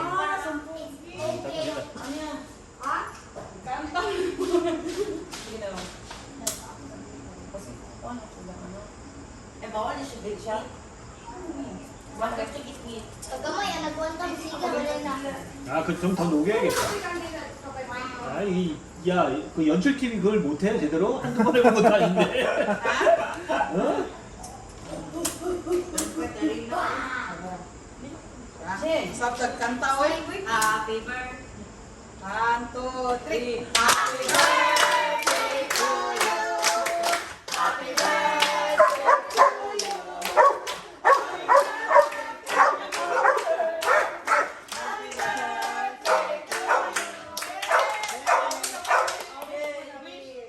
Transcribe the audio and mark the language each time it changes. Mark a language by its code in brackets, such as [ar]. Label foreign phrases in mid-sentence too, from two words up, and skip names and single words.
[ko] 아, 그 좀 더 녹여야겠다. 아, 그 연출팀이 그걸 못해 제대로 한두 번 해본 것도 아닌데. 어? [ceb] Sabtag kanta, oy. [en] Happy birthday. 1, 2, 3. Happy birthday to you. Happy birthday to you. Happy birthday to you.